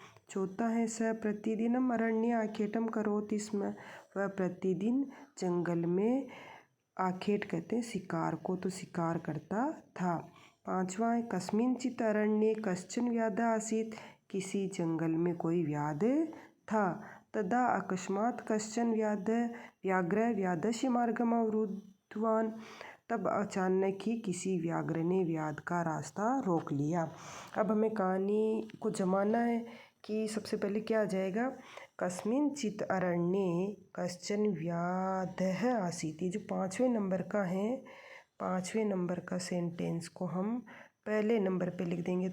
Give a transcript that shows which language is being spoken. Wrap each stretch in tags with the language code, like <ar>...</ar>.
<hi>चौथा है,</hi> <sa>स प्रतिदिनम अरण्ये आखेटम करोति स्म।</sa> <hi>वह प्रतिदिन जंगल में, आखेट कहते हैं शिकार को, तो शिकार करता था। पांचवा है,</hi> <sa>कस्मिंचित् अरण्ये कश्चन व्याधः आसीत्।</sa> <hi>किसी जंगल में कोई व्याध था।</hi> <sa>तदा अकस्मात् कश्चन व्याघ्रः व्याधस्य मार्गम अवरुद्धवान्।</sa> <hi>तब अचानक ही किसी व्याघ्र ने व्याध का रास्ता रोक लिया। अब हमें कहानी को जमाना है कि सबसे पहले क्या आ जाएगा,</hi> <sa>कस्मिंचित् अरण्ये कश्चन व्याधः आसीत्।</sa> <hi>ये जो 5वें नंबर का है, 5वें नंबर का सेंटेंस को हम पहले नंबर पे लिख देंगे।</hi>